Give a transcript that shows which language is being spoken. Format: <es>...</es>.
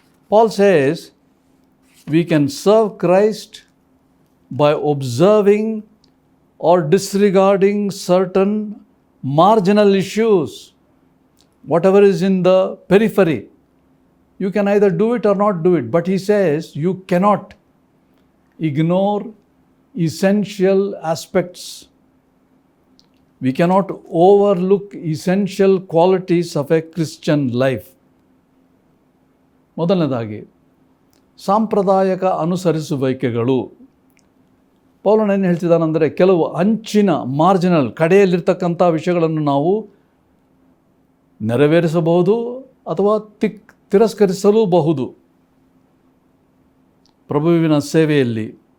<en>Paul says we can serve Christ by observing or disregarding certain marginal issues, whatever is in the periphery. You can either do it or not do it, but he says you cannot ignore essential aspects. We cannot overlook essential qualities of a Christian life.</en> <kn>ಮೊದಲನೇದಾಗಿ ಸಾಂಪ್ರದಾಯಿಕ ಅನುಸರಿಸುವಿಕೆಗಳು. ಪೌಲನು ಏನು ಹೇಳ್ತಿದ್ದಾನೆಂದರೆ, ಕೆಲವು ಅಂಚಿನ marginal ಕಡೆಯಲ್ಲಿರ್ತಕ್ಕಂಥ ವಿಷಯಗಳನ್ನು ನಾವು ನೆರವೇರಿಸಬಹುದು ಅಥವಾ ತಿರಸ್ಕರಿಸಲೂಬಹುದು ಪ್ರಭುವಿನ ಸೇವೆಯಲ್ಲಿ.</kn>